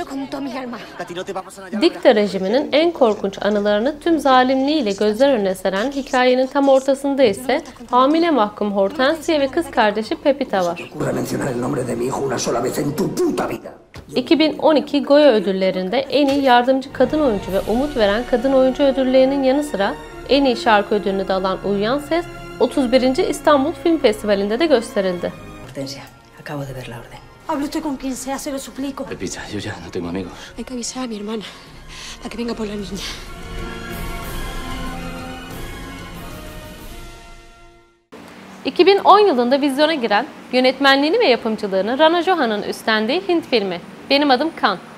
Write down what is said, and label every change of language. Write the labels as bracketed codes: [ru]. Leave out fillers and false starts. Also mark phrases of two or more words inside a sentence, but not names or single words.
[tr] Dikta rejiminin en korkunç anılarını tüm zalimliğiyle gözler önüne seren hikayenin tam ortasında ise hamile mahkum Hortensia ve kız kardeşi Pepita var. 2012 Goya ödüllerinde en iyi yardımcı kadın oyuncu ve umut veren kadın oyuncu ödüllerinin yanı sıra en iyi şarkı ödülünü de alan Uyuyan Ses, 31. İstanbul Film Festivali'nde de gösterildi. [es] Hortensia, acabo de ver la orden. Hable usted con quien sea, se lo suplico. Pepita, yo ya no tengo amigos. Hay que avisar a mi hermana para que venga por la niña. [tr] ...2010 yılında vizyona giren, yönetmenliğini ve yapımcılığını Rana Joha'nın üstlendiği Hint filmi Benim Adım Kan.